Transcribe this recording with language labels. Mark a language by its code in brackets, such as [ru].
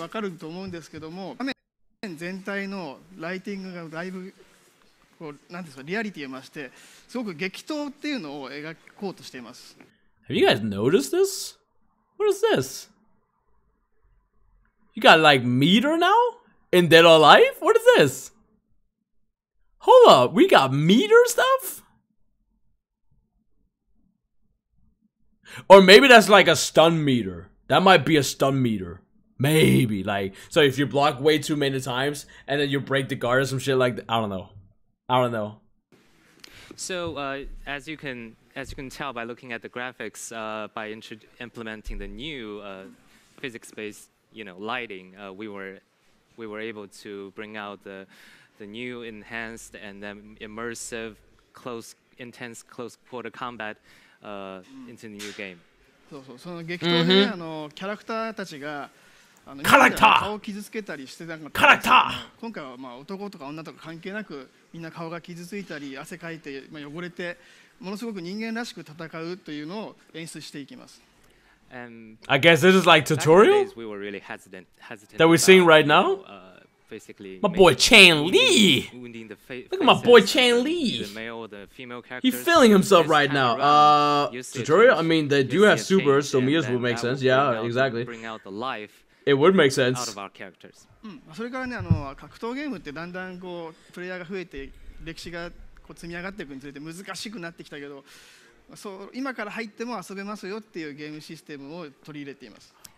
[ja] わかると思うんですけども画面全体のライティングがだいぶこうなんですかリアリティを増してすごく激闘っていうのを描こうとしています。 [en] Have you guys noticed this? What is this? You got like meter now? In Dead or Alive? What is this? Hold up, we got meter stuff? Or maybe that's like a stun meter. That might be a stun meter. Maybe, like, so if you block way too many times and then you break the guard or some shit like that. I don't know. I don't know. So as you can tell by looking at the graphics, by implementing the new physics-based, lighting, we were able to bring out the new enhanced and then immersive, intense close quarter combat into the new game. [ja] その激闘で、キャラクターたちが顔を傷つけたりしてなかったんですけど、今回は男とか女とか関係なくみんな顔が傷ついたり汗かいて、汚れてものすごく人間らしく戦うというのを演出していきます。 [en] I guess this is like tutorial that we're seeing right now. My boy Chan Lee. Look at my boy Chan Lee. He's feeling himself right now. Tutorial? I mean, they do have supers, so Mia's would make sense. Yeah, exactly. It would make sense. [ja] それからね、格闘ゲームってだんだんこうプレイヤーが増えて歴史がこう積み上がっていくにつれて難しくなってきたけど、そう今から入っても遊べますよっていうゲームシステムを取り入れています。